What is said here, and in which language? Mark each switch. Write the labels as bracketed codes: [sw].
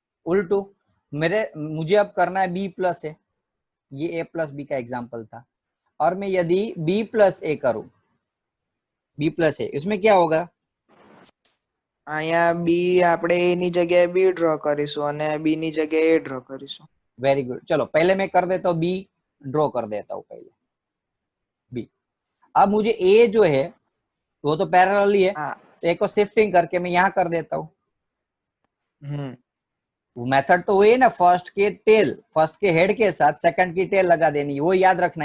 [hi] उल्टू मुझे अब करना है b प्लस ए, ये a प्लस बी का एग्जाम्पल था, और मैं यदि b प्लस ए करूं, b प्लस ए, इसमें क्या होगा? [gu] અહીંયા b આપણે a ની જગ્યાએ b ડ્રો કરીશું અને b ની જગ્યાએ a ડ્રો કરીશું। [hi] वेरी गुड, चलो पहले मैं कर देता हूँ b, ड्रॉ कर देता हूँ पहले b। अब मुझे a जो है वो तो पैरेलल ही है, हाँ तो एक को शिफ्टिंग करके मैं यहाँ कर देता हूँ। वो मेथड तो वही है ना, फर्स्ट के हेड के साथ सेकंड की टेल लगा देनी, वो याद रखना।